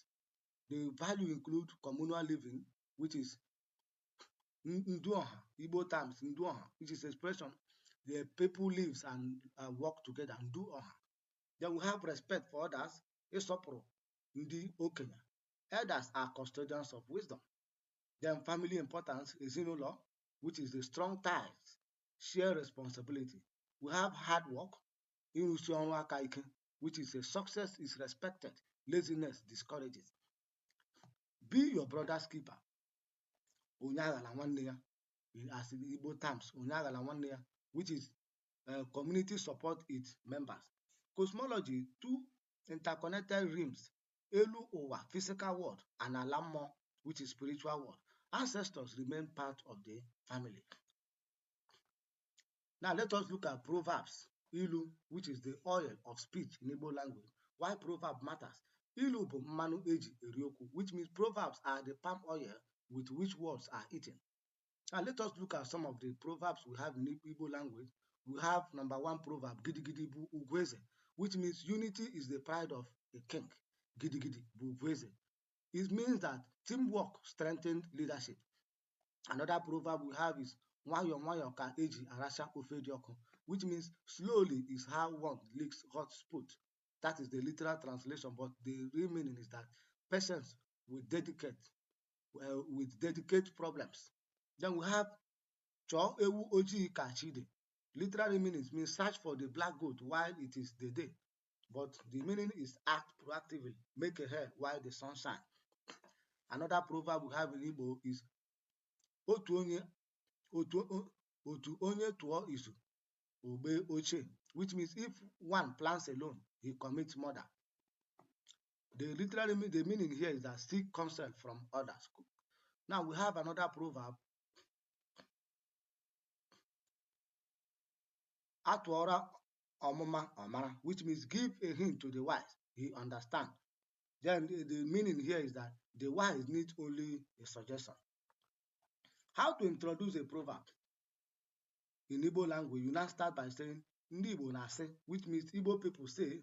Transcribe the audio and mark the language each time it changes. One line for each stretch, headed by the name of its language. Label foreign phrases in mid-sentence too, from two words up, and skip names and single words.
English: The value include communal living, which is Nduoha, Igbo terms Nduoha, which is expression the people lives and work together, Nduoha. Then we have respect for others,
Igbo: Isopro, Ndi Okenya.
English: Elders are custodians of wisdom. Then family importance, Ezinụlọ, which is the strong ties, share responsibility. We have hard work,
Igbo: Ịrụsi ọrụ aka ike,
English: which is a success is respected, laziness discourages. Be your brother's keeper.
Igbo: Onye aghala nwanne ya,
English: as in Igbo terms,
Igbo: onye aghala nwanne ya,
English: which is community support its members. Cosmology, two interconnected realms,
Igbo: Elu Ụwa,
English: physical world, and
Igbo: Ala Mmụọ,
English: which is spiritual world. Ancestors remain part of the family. Now let us look at proverbs. Ilu, which is the oil of speech in Igbo language. Why proverb matters?
Igbo: Ilu bụ mmanụ eji eri okwu,
English: which means proverbs are the palm oil with which words are eaten. Now let us look at some of the proverbs we have in Igbo language. We have number one proverb,
Igbo: Gidigidi bụ ugwueze,
English: which means unity is the pride of a king.
Igbo: Gidigidi bụ ugwueze.
English: It means that teamwork strengthens leadership. Another proverb we have is
Igbo: Nwayọ nwayọ ka eji aracha ofe dị ọkụ,
English: which means slowly is how one licks hot spot. That is the literal translation, but the real meaning is that patience with dedicate problems Then we have
Igbo: Cho Ewu Oji Kachide.
English: Literally means search for the black goat while it is the day. But the meaning is act proactively, make a hair while the sun shines. Another proverb we have in Igbo is
Igbo: otu onye otu otu onye tụọ izu ogbe ochie,
English: which means if one plans alone, he commits murder. The meaning here is that seek counsel from others. Now we have another proverb.
Igbo: Atụọra ọmụma ọmara,
English: which means give a hint to the wise, he understands. Then the meaning here is that the wise need only a suggestion. How to introduce a proverb? In Igbo language, you now start by saying
Igbo: Ndị Igbo na-asị,
English: which means Igbo people say.